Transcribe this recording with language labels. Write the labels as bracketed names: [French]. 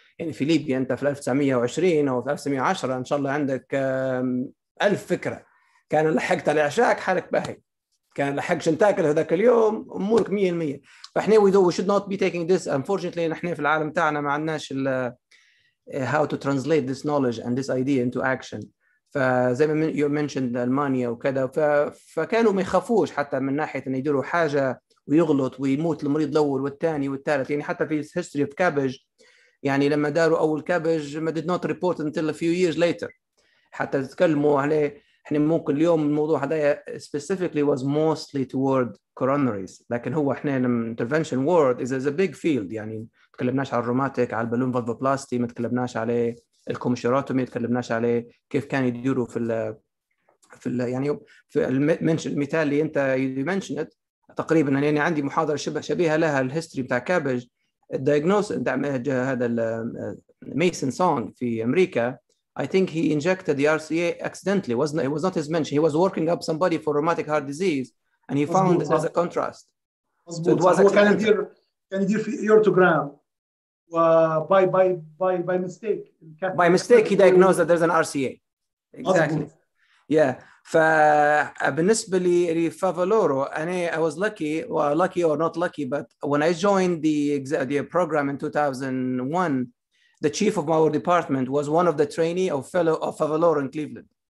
[Arabic] يعني في ليبيا انت في 1920 او في 1910 ان شاء الله عندك 1000 فكره. كان لحقت على عشاك حالك باهي، كان لحقش تاكل هذاك اليوم امورك 100%. [English] فاحنا we should not be taking this. Unfortunately [Arabic] نحن في العالم تاعنا ما عندناش [English] how to translate this knowledge and this idea into action. [Arabic] فزي ما [English] you mentioned [Arabic] ألمانيا وكذا، فكانوا ما يخافوش حتى من ناحيه ان يديروا حاجه ويغلط ويموت المريض الاول والثاني والثالث. يعني حتى في [English] history of cabbage، [Arabic] يعني لما داروا اول كابج ما [English] did not report until a few years later. [Arabic] حتى تتكلموا عليه احنا ممكن اليوم الموضوع هذا [English] specifically was mostly toward coronaries، [Arabic] لكن هو احنا لما [English] intervention world is a big field. [Arabic] يعني ما تكلمناش على الروماتيك، على البالون فالفوبلاستي، ما تكلمناش عليه الكوميشيراتومي، ما تكلمناش عليه كيف كان يديروا في يعني في المثال اللي انت mentioned تقريبا، يعني عندي محاضره شبيهه لها الهيستوري بتاع كابج. الدايجنوس هذا ميسون سونج في امريكا. [English] I think he injected the RCA accidentally. It was not his mention. He was working up somebody for rheumatic heart disease and he found there's a contrast. So it was [Arabic] هو كان يدير في ايورتوجرام و [English] by mistake. By mistake he diagnosed that there's an RCA. Exactly. Yeah. [Arabic] فبالنسبة لي [English] Favaloro أنا I was lucky or not lucky, but when I joined the program in 2001, the chief of our department was one of the trainee of fellow of Favaloro in Cleveland.